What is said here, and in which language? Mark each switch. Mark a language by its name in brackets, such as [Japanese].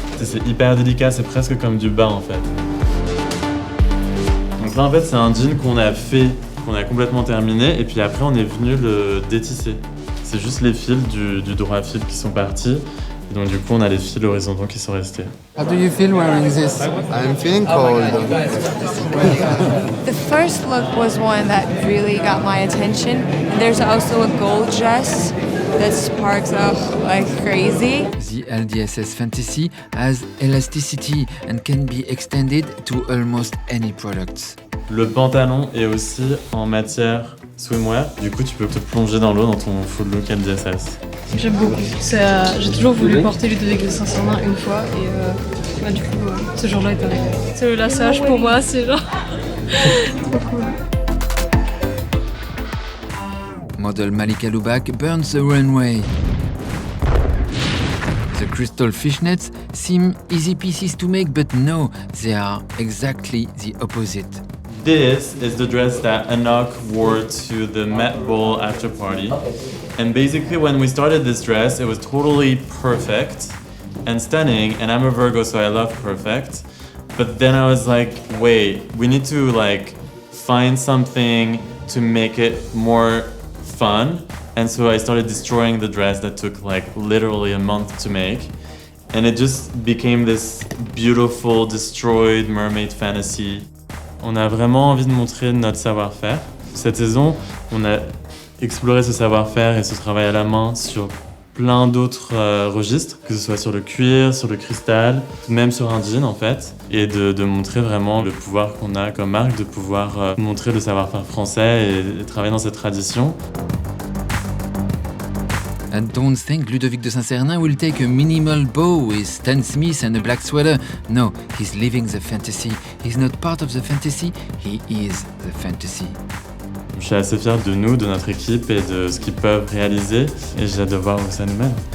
[French] C'est hyper délicat, c'est presque comme du bas en fait. Donc là en fait c'est un jean qu'on a complètement terminé et puis après on est venu le détisser. C'est juste les fils du droit fil qui sont partis. Et donc du coup on a les fils horizontaux qui sont restés. [English] How do you feel wearing this? I'm feeling cold. The first look was one that really got my attention. And there's also a gold dress that sparks up like crazy. The LDSS Fantasy has elasticity and can be extended to almost any products. [French] Le pantalon est aussi en matière swimwear. Du coup tu peux te plonger dans l'eau dans ton full look LDSS. J'aime beaucoup. J'ai toujours voulu porter Ludovic de Saint-Sernin une fois et du coup ce jour-là est arrivé. C'est le lassage pour moi, c'est genre trop cool. [English] Model Malika Lubak burns the runway. The crystal fishnets seem easy pieces to make, but no, they are exactly the opposite. This is the dress that Anok wore to the Met Ball after party. And basically when we started this dress, it was totally perfect and stunning, and I'm a Virgo, so I love perfect. But then I was like, wait, we need to like find something to make it more fun. And so I started destroying the dress that took like literally a month to make. And it just became this beautiful, destroyed mermaid fantasy. [French] On a vraiment envie de montrer notre savoir-faire. Cette saison, on a exploré ce savoir-faire et ce travail à la main sur plein d'autres registres, que ce soit sur le cuir, sur le cristal, même sur un jean en fait, et de montrer vraiment le pouvoir qu'on a comme marque, de pouvoir montrer le savoir-faire français et travailler dans cette tradition. [English] I don't think Ludovic de Saint-Sernin will take a minimal bow with Stan Smith and a black sweater. No, he's living the fantasy. He's not part of the fantasy, he is the fantasy. [French] Je suis assez fier de nous, de notre équipe et de ce qu'ils peuvent réaliser, et j'ai hâte de voir où ça nous mène.